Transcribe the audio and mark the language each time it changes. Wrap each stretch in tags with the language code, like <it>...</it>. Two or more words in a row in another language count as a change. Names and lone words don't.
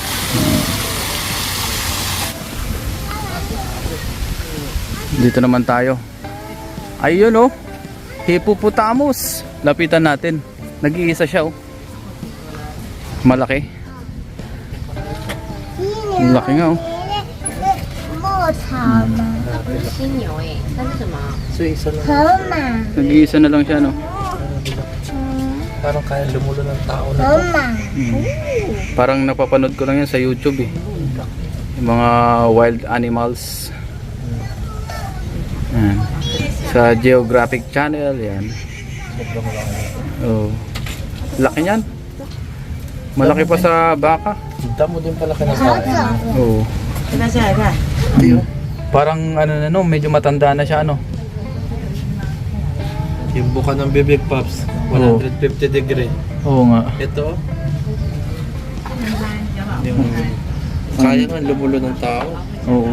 <tl>Dito naman tayo. Ayun oh. Hippopotamus. Lapitan natin. Nag-iisa siya oh. Malaki. Ang laki nga oh.</tl> <zh>牧草吗？它不是犀牛哎，它是什么？</zh> <tl>So isa lang.</tl> <zh>河马，</zh> <tl>Nag-iisa na lang siya no. Parang kaya lumulo ng tao na to.</tl> <zh>河马，</zh> <tl>Parang napapanood ko lang yan sa YouTube eh. Yung mga</tl> <en>wild animals.</en> <tl>Yan. Sa Geographic Channel yan. Sobrang laki. Oh. Laki niyan. Malaki pa sa baka. Damo din pala kinakain. Oo.</tl> <zh>给它下来看。</zh> <tl>Parang ano na no, medyo matanda na siya ano. Yung buka ng bibig pops, 150 degree. Oo nga. Ito. Yung kaya nga lumulo ng tao. Oo.</tl>